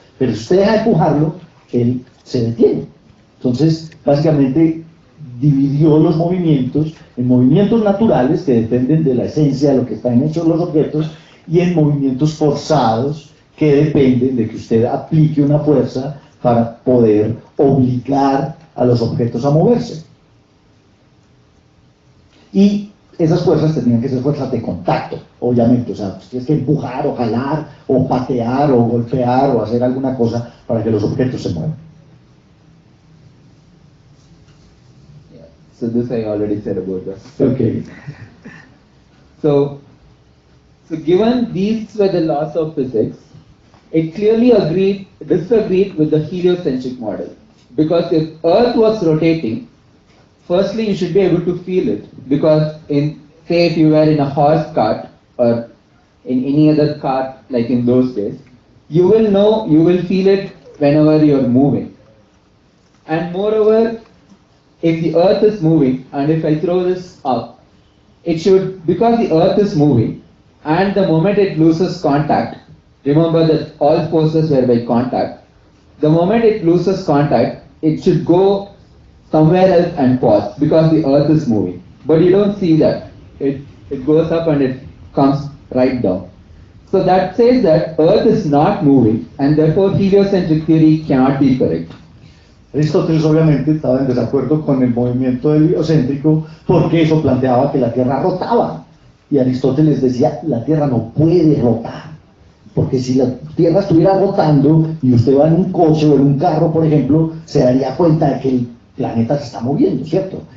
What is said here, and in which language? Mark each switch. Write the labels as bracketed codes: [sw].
[es] Pero si usted deja de empujarlo, él se detiene. Entonces, básicamente, dividió los movimientos en movimientos naturales, que dependen de la esencia de lo que están hechos los objetos, y en movimientos forzados, que dependen de que usted aplique una fuerza para poder obligar a los objetos a moverse. Y esas fuerzas tenían que ser fuerzas de contacto, obviamente. O sea, tienes que empujar o jalar o patear o golpear o hacer alguna cosa para que los objetos se muevan. [en] Yeah. So this I already said about that. Okay. So given these were the laws of physics, it clearly disagreed with the heliocentric model. Because if Earth was rotating, firstly you should be able to feel it. Because say if you were in a horse cart or in any other cart like in those days, you will feel it whenever you are moving. And moreover, if the Earth is moving, and if I throw this up, because the Earth is moving, and the moment it loses contact, remember that all forces were by contact, the moment it loses contact, it should go somewhere else and pause, because the Earth is moving. But you don't see that. It goes up and it comes right down. So that says that Earth is not moving, and therefore heliocentric theory cannot be correct. [es] Aristóteles obviamente estaba en desacuerdo con el movimiento heliocéntrico porque eso planteaba que la Tierra rotaba. Y Aristóteles decía, la Tierra no puede rotar. Porque si la Tierra estuviera rotando y usted va en un coche o en un carro, por ejemplo, se daría cuenta de que el planeta se está moviendo, ¿cierto?